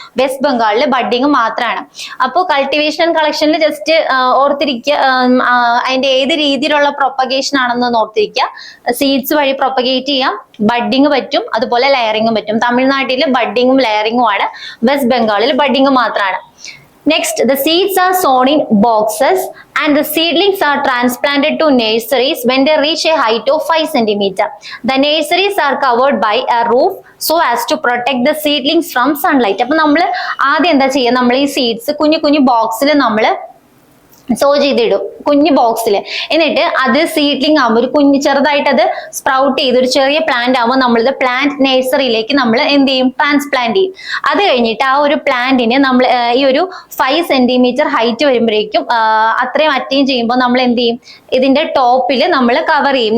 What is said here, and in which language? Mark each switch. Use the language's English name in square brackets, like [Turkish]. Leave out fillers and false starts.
[Malayalam] West ബംഗാളിൽ budding മാത്രമാണ്. അപ്പോൾ കൾട്ടിവേഷൻ ആൻഡ് കളക്ഷനിൽ ജസ്റ്റ് ഓർത്തിരിക്കുക അതിന്റെ ഏത് രീതിയിലുള്ള പ്രൊപ്പഗേഷൻ ആണെന്ന് ഓർത്തിരിക്കുക. സീഡ്സ് വഴി പ്രൊപ്പഗേറ്റ് ചെയ്യാം, ബഡ്ഡിങ് പറ്റും, അതുപോലെ ലെയറിംഗും പറ്റും. തമിഴ്നാട്ടിൽ ബഡ്ഡിങ്ങും ലെയറിംഗും ആണ്, വെസ്റ്റ് ബംഗാളിൽ ബഡ്ഡിങ് മാത്രമാണ്. [English] Next, the seeds are sown in boxes and the seedlings are transplanted to nurseries when they reach a height of 5 centimeter. The nurseries are covered by a roof so as to protect the seedlings from sunlight. [Malayalam] അപ്പൊ നമ്മൾ ആദ്യം എന്താ ചെയ്യുക, നമ്മൾ ഈ seeds കുഞ്ഞു ബോക്സിൽ നമ്മൾ സോ ചെയ്തിടും, കുഞ്ഞു ബോക്സിൽ. എന്നിട്ട് അത് സീഡ്ലിംഗ് ആകുമ്പോൾ ഒരു കുഞ്ഞു ചെറുതായിട്ട് അത് സ്പ്രൗട്ട് ചെയ്ത് ഒരു ചെറിയ പ്ലാന്റ് ആകുമ്പോൾ നമ്മളിത് പ്ലാന്റ് നഴ്സറിയിലേക്ക് നമ്മൾ എന്ത് ചെയ്യും, ട്രാൻസ്പ്ലാന്റ് ചെയ്യും. അത് കഴിഞ്ഞിട്ട് ആ ഒരു പ്ലാന്റിന് നമ്മൾ ഈ ഒരു 5 സെന്റിമീറ്റർ ഹൈറ്റ് വരുമ്പോഴേക്കും അത്രയും അറ്റൈൻ ചെയ്യുമ്പോൾ നമ്മൾ എന്ത് ചെയ്യും, ഇതിന്റെ ടോപ്പിൽ നമ്മൾ കവർ ചെയ്യും.